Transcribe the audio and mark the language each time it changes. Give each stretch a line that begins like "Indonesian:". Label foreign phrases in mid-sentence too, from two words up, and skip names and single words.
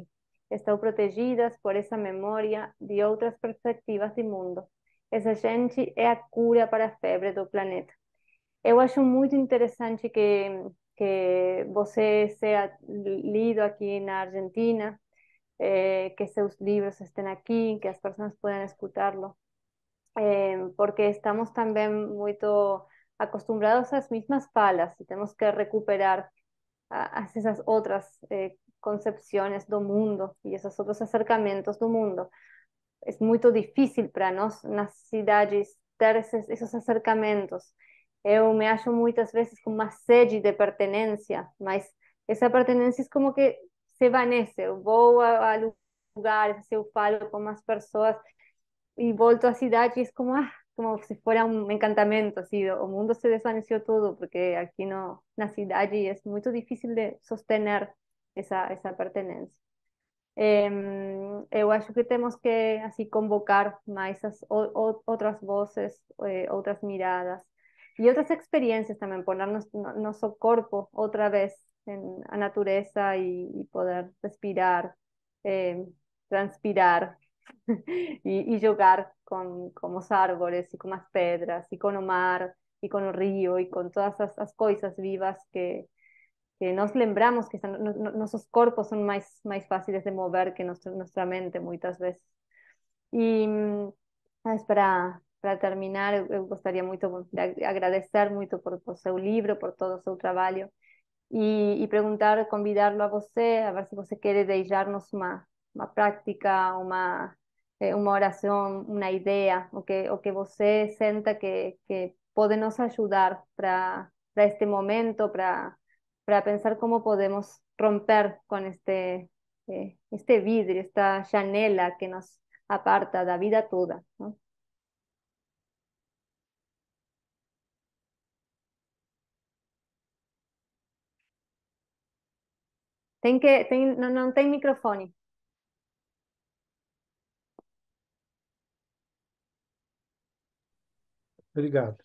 Portuguese: Estão protegidas por essa memória de outras perspectivas de mundo. Essa gente é a cura para a febre do planeta. Eu acho muito interessante que você seja lido aqui na Argentina, que seus livros
Spanish: estén aquí,
Portuguese: que as pessoas
Spanish: puedan escutarlo, porque estamos también muy acostumbrados a las mismas falas y tenemos que recuperar esas otras concepciones
Portuguese: do mundo
Spanish: y esos otros acercamientos
Portuguese: do mundo.
Spanish: Es muy difícil
Portuguese: para nós nas cidades ter esos acercamentos. Eu me acho muitas vezes com uma sede de pertenência, mas essa pertenência é como que se evanece. Eu vou a lugares, eu falo com as pessoas y volto a cidade
Spanish: y es como, como si fuera un encantamiento, así, o mundo se desvaneció todo, porque aquí no,
Portuguese: na cidade
Spanish: es muy difícil de sostener esa pertenencia.
Portuguese: Eu acho que temos que, assim, convocar mais outras vozes, outras miradas e outras experiências também,
Spanish: poner
Portuguese: nosso corpo outra vez a natureza e poder respirar,
Spanish: eh, transpirar y jugar con los árboles y con las pedras y con el mar y con el río y con todas esas cosas vivas que
Portuguese: nos lembramos
Spanish: que nuestros cuerpos son más fáciles de mover que nuestra mente muchas veces. Y para terminar,
Portuguese: eu gostaria muito de agradecer muito por seu livro, por todo o seu trabalho
Spanish: y preguntar,
Portuguese: convidarlo a você,
Spanish: a ver si
Portuguese: você quiere deixar-nos uma práctica, uma oração, uma ideia, o que você senta que pode nos ajudar para este momento, para pensar como podemos romper com este vidrio, esta janela que nos aparta da vida toda, ¿no? Não, não tem microfone. Obrigado.